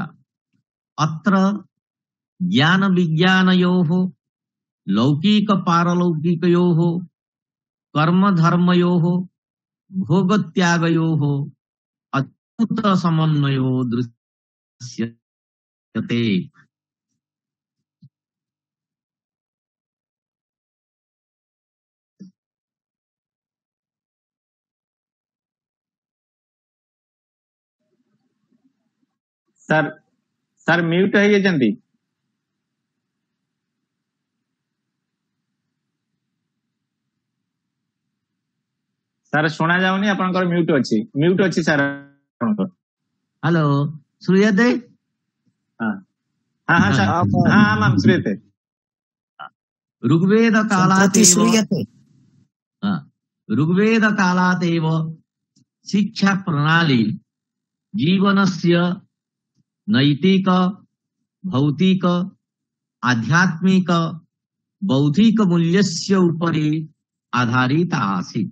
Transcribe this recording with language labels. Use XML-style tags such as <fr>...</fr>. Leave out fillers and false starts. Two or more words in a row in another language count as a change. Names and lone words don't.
<sa>अत्र ज्ञान विज्ञानयोः लौकिक पारलौकिकयोः कर्म धर्मयोः भोग त्यागयोः अद्भुत समन्वयो दृश्यते।</sa> <or>ସର ସର ମ୍ୟୁଟ ହେଇଯାଇଛନ୍ତି। ସର ଶୁଣା ଯାଉନି ଆପଣଙ୍କର ମ୍ୟୁଟ ଅଛି ସର ଆପଣଙ୍କର।</or> <sa>हेलो श्रूयते? हां हां हां सर हां माम श्रूयते। ऋग्वेद कालात् श्रूयते। ऋग्वेद कालात् एव शिक्षा प्रणाली जीवनस्य नैतिक भौतिक आध्यात्मिक बौद्धिक मूल्यस्य उपरि आधारिता आसीत्।</sa>